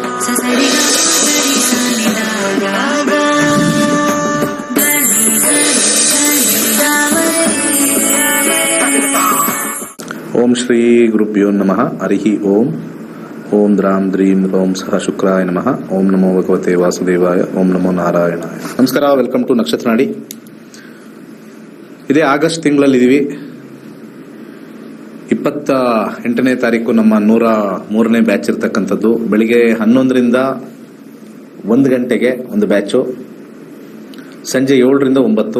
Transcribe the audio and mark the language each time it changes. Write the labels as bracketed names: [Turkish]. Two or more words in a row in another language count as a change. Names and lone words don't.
[Sanskrit] ಓಂ ಶ್ರೀ ಗುರುಭ್ಯೋ ನಮಃ. ಹರಿ ಓಂ. ಓಂ ದ್ರಾಂ ದ್ರೀಂ ರೋಂ ಸಹ ಶುಕ್ರಾಯ ನಮಃ. ಓಂ ನಮೋ ಭಗವತೆ ವಾಸುದೇವಾಯ. ಓಂ ನಮೋ ನಾರಾಯಣಾಯ. ನಮಸ್ಕಾರ. [English] welcome to [Kannada] ನಕ್ಷತ್ರ ನಾಡಿ. ಇದೇ ಆಗಸ್ಟ್ ತಿಂಗಳಲ್ಲಿದ್ದೀವಿ. 28ನೇ ತಾರೀಕು ನಮ್ಮ 103ನೇ ಬ್ಯಾಚ್ ಇರ್ತಕ್ಕಂಥದ್ದು. ಬೆಳಿಗ್ಗೆ 11ರಿಂದ 1 ಗಂಟೆಗೆ ಒಂದು ಬ್ಯಾಚು, ಸಂಜೆ 7ರಿಂದ 9.